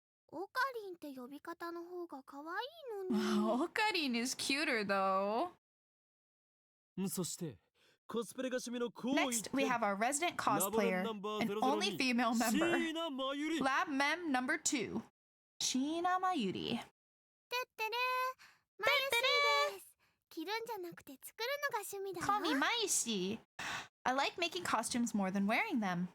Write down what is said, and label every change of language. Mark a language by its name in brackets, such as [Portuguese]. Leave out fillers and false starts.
[Japanese] オカリンって呼び方の方が可愛いのに。 [English] Okarin is cuter though. [Japanese] そしてコスプレが趣味の高 [English] Next, we have our resident cosplayer, an only female member. [Japanese] 椎名真由里 [English] Lab mem number 2. Sheena Mayuri. [Japanese] てってれー。マユシーです。着るんじゃなくて作るのが趣味だよ。 [English] Call me Maishi. I like making costumes more than wearing them.